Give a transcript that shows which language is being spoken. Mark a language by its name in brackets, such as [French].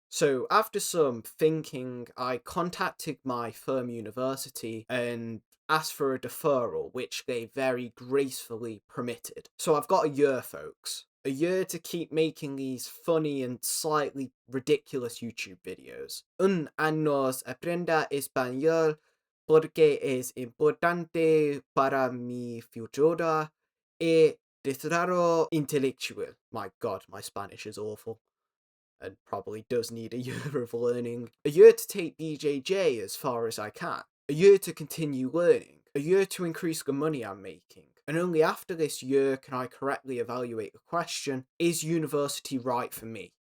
[English] So after some thinking, I contacted my firm university and asked for a deferral, which they very gracefully permitted. So I've got a year, folks. A year to keep making these funny and slightly ridiculous YouTube videos. [Spanish] Un año aprenda español porque es importante para mi futuro y desarrollo intelectual. [English] My God, my Spanish is awful, and probably does need a year of learning. A year to take BJJ as far as I can. A year to continue learning. A year to increase the money I'm making. And only after this year can I correctly evaluate the question, is university right for me?